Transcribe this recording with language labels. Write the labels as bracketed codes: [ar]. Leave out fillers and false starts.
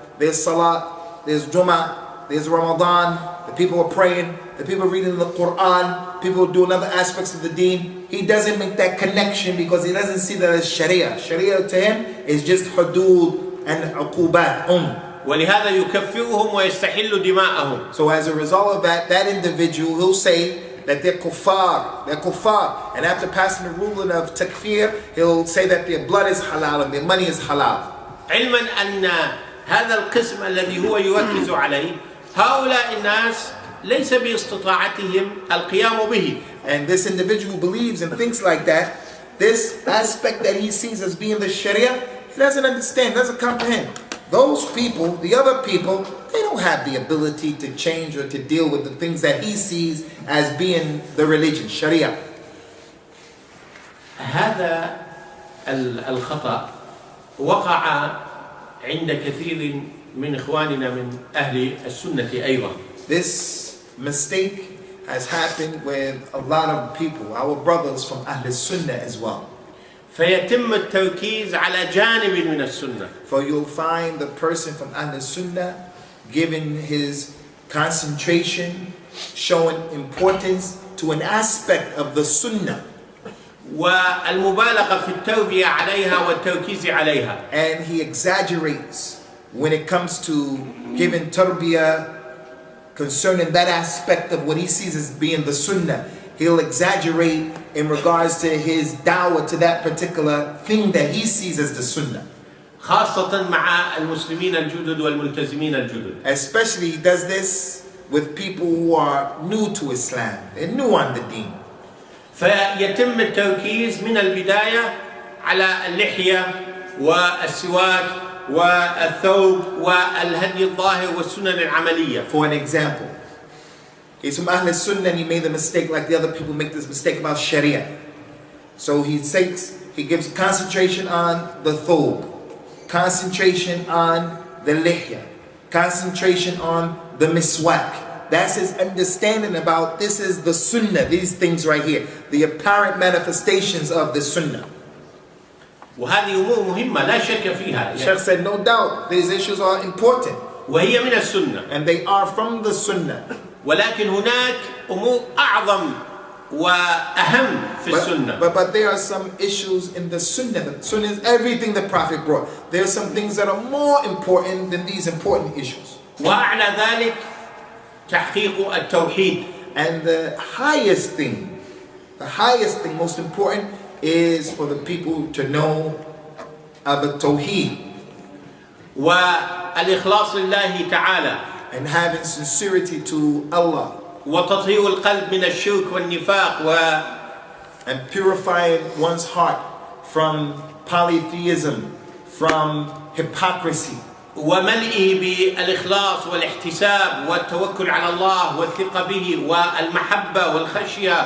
[en] There's Salat, there's Jummah, there's Ramadan, the people are praying, the people are reading the Quran, people are doing other aspects of the deen. He doesn't make that connection because he doesn't see that as Sharia. Sharia to him is just hudud and uqubat only. [ar] ولهذا يكفرهم ويستحل دماءهم. [en] So as a result of that, that individual, he'll say that they're kuffar. And after passing the ruling of takfir, he'll say that their blood is halal and their money is halal. [ar] علما أن هذا القسم الذي هو يركز عليه هؤلاء الناس ليس باستطاعتهم القيام به. [en] And this individual believes and thinks like that. This aspect that he sees as being the Sharia, he doesn't understand, doesn't comprehend. Those people, the other people, they don't have the ability to change or to deal with the things that he sees as being the religion, Sharia. [ar] هذا الخطأ وقع عند كثير من إخواننا من أهل السنة أيضا. [en] This mistake has happened with a lot of people, our brothers from Ahl Sunnah as well. [ar] فيتم التركيز على جانب من السنة. [en] For you'll find the person from Ahl Sunnah giving his concentration, showing importance to an aspect of the Sunnah. [ar] والمبالغة في التربية عليها والتركيز عليها. [en] And he exaggerates when it comes to giving tarbiyah concerning that aspect of what he sees as being the Sunnah. He'll exaggerate in regards to his da'wah to that particular thing that he sees as the Sunnah. [ar] خاصة مع المسلمين الجدد والملتزمين الجدد. [en] Especially he does this with people who are new to Islam. They're new on the deen. [ar] فيتم التركيز من البداية على اللحية والسواك والثوب والهدي الظاهر والسنن العملية. [en] For an example, he's from Ahl Sunnah and he made the mistake like the other people make this mistake about Sharia. So he gives concentration on the thobe, concentration on the lihya, concentration on the miswak. That's his understanding about this is the Sunnah, these things right here, the apparent manifestations of the Sunnah. [ar] وهذه أمور مهمة لا شك فيها. [en] Sheikh said, no doubt, these issues are important. [ar] وهي من السنة. [en] And they are from the Sunnah. [ar] ولكن هناك أمور أعظم وأهم في السنة. [en] But there are some issues in the Sunnah. The Sunnah is everything the Prophet brought. There are some things that are more important than these important issues. [ar] وأعلى ذلك تحقيق التوحيد. [en] And the highest thing, most important, is for the people to know of the Tawheed. [ar] والإخلاص لله تعالى. [en] And having sincerity to Allah. [ar] وتطهير القلب من الشرك والنفاق [en] and purifying one's heart from polytheism, from hypocrisy. [ar] وملئه بالإخلاص والاحتساب والتوكل على الله والثقة به والمحبة والخشية.